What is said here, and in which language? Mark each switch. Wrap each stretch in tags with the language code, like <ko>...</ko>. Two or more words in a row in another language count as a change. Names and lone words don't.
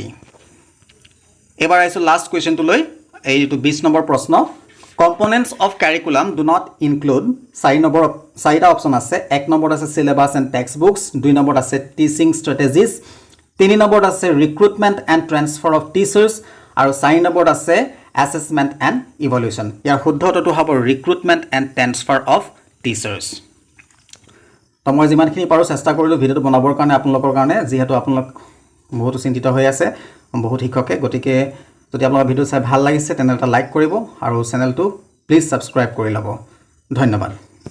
<as>এবাৰ আহিছোঁ লাষ্ট কুৱেশ্যনটোলৈ, এইটো 20 নম্বৰ প্ৰশ্ন।</as> <en>components of curriculum do not include,</en> <as>4টা অপশ্যন আছে। 1 নম্বৰত আছে</as> <en>syllabus and text books,</en> <as>2 নম্বৰত আছে</as> <en>teaching strategies,</en> <as>3 নম্বৰত আছে</as> <en>recruitment and transfer of teachers,</en> <as>আৰু 4 নম্বৰত আছে</as> <en>assessment and evaluation.</en> <as>ইয়াৰ শুদ্ধটো হ'ব</as> <en>recruitment and transfer of teachers</en> <as>তো মই যিমানখিনি পাৰোঁ চেষ্টা কৰিলোঁ ভিডিঅ'টো বনাবৰ কাৰণে আপোনালোকৰ কাৰণে যিহেতু আপোনালোক বহুতো চিন্তিত হৈ আছে বহুত শিক্ষকে গতিকে যদি আপোনালোকৰ ভিডিঅ' চাই ভাল লাগিছে তেনে এটা লাইক কৰিব আৰু চেনেলটো প্লিজ ছাবস্ক্ৰাইব কৰি ল'ব ধন্যবাদ</as>